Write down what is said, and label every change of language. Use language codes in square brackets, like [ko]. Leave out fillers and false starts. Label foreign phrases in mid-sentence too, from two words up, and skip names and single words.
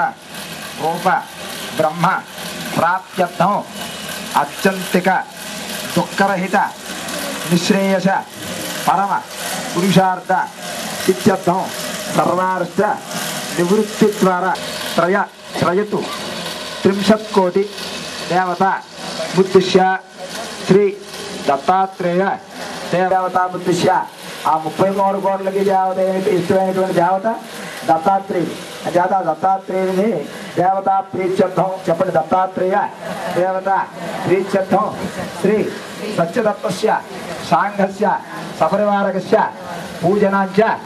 [sa] रूप ब्रह्म प्राप्त्यर्थं अत्यंतिक दुःखरहित निःश्रेयस परम पुरुषार्थ सिद्ध्यर्थं सर्वार्थ निवृत्ति द्वारा त्रयतु 30 कोटि देवता उद्दिश्य श्री दत्तात्रेय देवता उद्दिश्य आ [te] 33 కోట్లకి దేవత ఇష్టమైనటువంటి దేవత దత్తాత్రేయుడు. చేత దత్తాత్రేయుని [sa] దేవతా ప్రీత్యర్థం [te] చెప్పండి. [sa] దత్తాత్రేయ దేవత ప్రీత్యర్థం శ్రీ సత్యదత్తస్య సాంఘస్య సపరివారకస్య పూజనాంచ